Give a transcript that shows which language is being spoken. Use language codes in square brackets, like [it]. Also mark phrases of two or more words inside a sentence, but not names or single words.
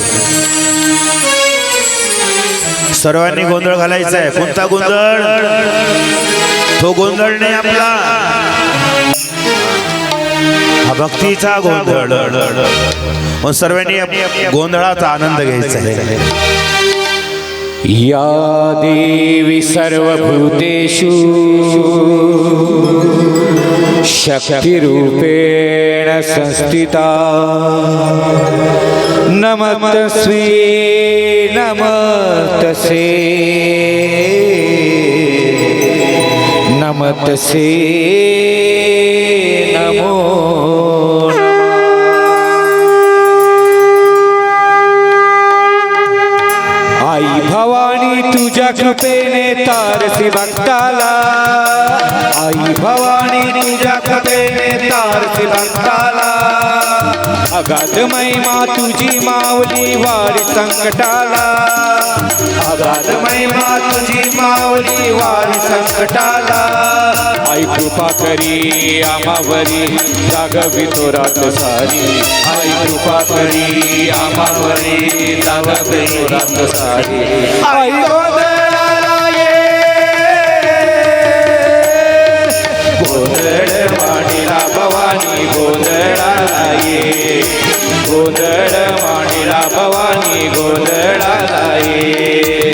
[mr] सर्वांनी गोंधळ घालायचा आहे. कोणता गोंधळ? तो गोंधळ नाही आपला, हा भक्तीचा गोंधळ. मग सर्वांनी गोंधळाचा आनंद घ्यायचा आहे. [sa] या देवी सर्वभूतेषु शक्तिरूपेण संस्थिता नमस्तस्मै नमस्तस्यै नमस्तस्यै नमो [mr] आई भवानी तुझ्या कृपेने तारसी भक्ताला. आई भवानी तुझ्या कृपेने तारसी भक्ताला. अगाध महिमा तुझी माऊली वारी संकटाला. अगाध महिमा तुझी माऊली वारी संकटाला. आई कृपा करी आम्हावरी जागवी तो रात सारी. आई कृपा करी आम्हावरी जागवी तो रात सारी. आई गोंधळाला ये गोंधळ मांडीला भवानी गोंधळाला ये. गोंधळ मांडीला भवानी गोंधळाला ये.